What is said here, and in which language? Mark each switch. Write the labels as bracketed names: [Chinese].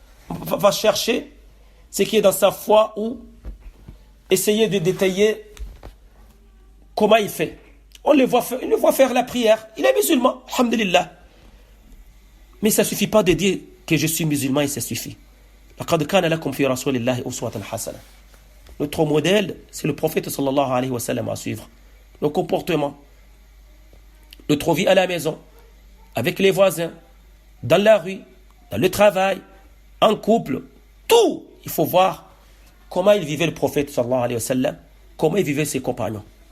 [French] On va chercher ce qui est dans sa foi ou essayer de détailler comment il fait. On le voit faire la prière. Il est musulman, alhamdulillah. Mais ça ne suffit pas de dire que je suis musulman et ça suffit. [Arabic] لقد كان لكم في رسول الله أسوة حسنة. [French] Notre modèle, c'est le prophète sallallahu alayhi wa sallam à suivre. Nos comportements, notre vie à la maison, avec les voisins, dans la rue, dans le travail, en couple, tout. Il faut voir comment il vivait le prophète sallallahu alayhi wa sallam, comment il vivait ses compagnons.